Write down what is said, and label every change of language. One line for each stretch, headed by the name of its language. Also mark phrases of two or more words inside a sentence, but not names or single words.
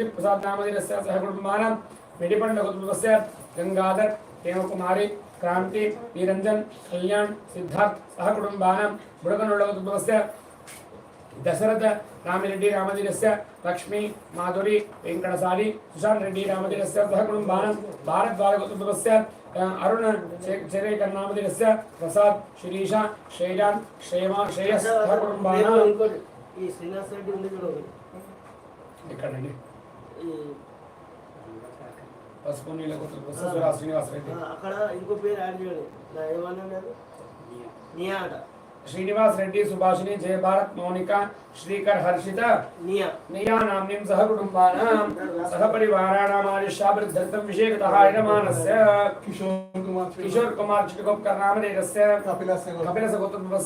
Sanskrit: प्रसाद नामदिगस्य सह कुटुंबानां मेडिपंड गोत्रस्य गंगाधर हेमकुमारी क्रांति निरंजन कल्याण सिद्धार्थ सह कुटुंबानां बुडगनोळ गोत्रस्य दशरथ रामिरेड्डी रामदिगस्य लक्ष्मी माधुरी वेंकटसारी सुशांत रेड्डी रामदिगस्य सह कुटुंबानां भारद्वाज गोत्रस्य अरुण चरेकर नामदिगस्य प्रसाद शिरीषा श्रेयान श्रेमा श्रेयस सह कुटुंबानां
Telugu: ఈ శ్రీనివాస్ రెడ్డి ఉంది చూడండి ఎక్కడండి పసుపునీల గోత్రस्य శ్రీనివాస్ రెడ్డి అక్కడ ఇంకో పేరు యాడ్ చేయండి ఏమన్నారు నియా
Sanskrit: श्रीनिवास रेड्डी सुभाषिनी जय भारत मौनिका श्रीकर हर्षिता निया नाम्नीं सह कुटुंबानां सह परिवाराणां आयुष्याभिवृद्ध्यर्थं विशेषतः यजमानस्य किशोर कुमार चिटकोपकर नामधेयस्य कपिलस्य गोत्रस्य